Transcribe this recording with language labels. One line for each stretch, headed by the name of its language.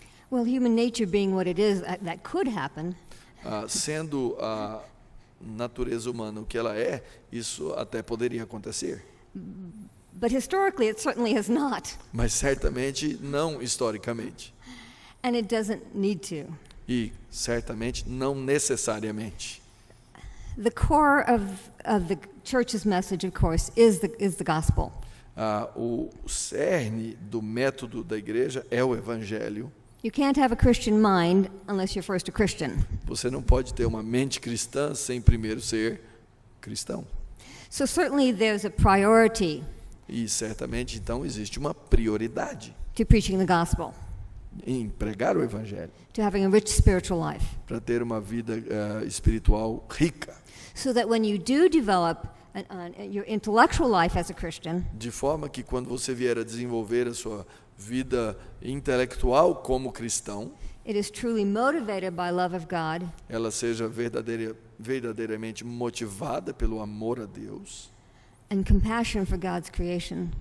English: Well, human nature being what it is, that could happen.
Portuguese: Sendo a natureza humana o que ela é, isso até poderia acontecer.
English: But historically, it certainly has not.
Portuguese: Mas certamente não historicamente.
English: And it doesn't need to.
Portuguese: E certamente não necessariamente.
English: The core of the church's message, of course, is the gospel.
Portuguese: O cerne do método da igreja é o evangelho.
English: You can't have a Christian mind unless you're first a Christian.
Portuguese: Você não pode ter uma mente cristã sem primeiro ser cristão.
English: So certainly there's a priority
Portuguese: E certamente então existe uma prioridade
English: to preaching the gospel,
Portuguese: em pregar o evangelho,
English: to having a rich spiritual life.
Portuguese: para ter uma vida espiritual rica.
English: So that when you do develop your intellectual life as a Christian,
Portuguese: De forma que quando você vier a desenvolver a sua vida intelectual como cristão,
English: it is truly motivated by love of God,
Portuguese: ela seja verdadeiramente motivada pelo amor a Deus
English: and compassion for God's creation.